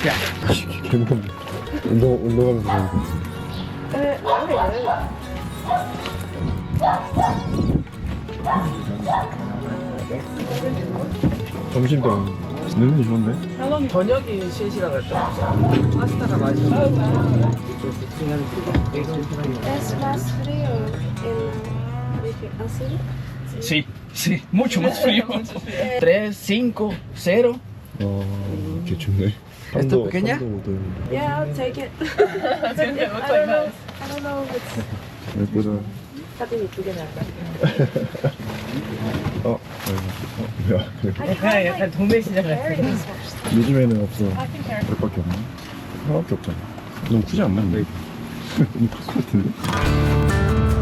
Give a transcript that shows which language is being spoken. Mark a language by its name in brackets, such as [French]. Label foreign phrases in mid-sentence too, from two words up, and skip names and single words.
[Korean] 운동하면서 가는 거. 점심 때 너무 좋은데? 저녁이 3시간 갈때 파스타가 맛있어. [Spanish] Es más frío así. Sí, sí, mucho más frío. 3, 5, 0. [Korean] 이렇게 좋네. [Spanish] ¿Esto pequeña? [English] Yeah, I'll take it. I don't know if it's [Korean] 예쁘다. 사진 이쁘게 나올까? 뭐야? 약간, 약간 동네 시장 같아. 요즘에는 없어. 몇밖에 없나? 하나밖에 없잖아. 너무 크지 않나? 근데? 너무 클 것 같은데?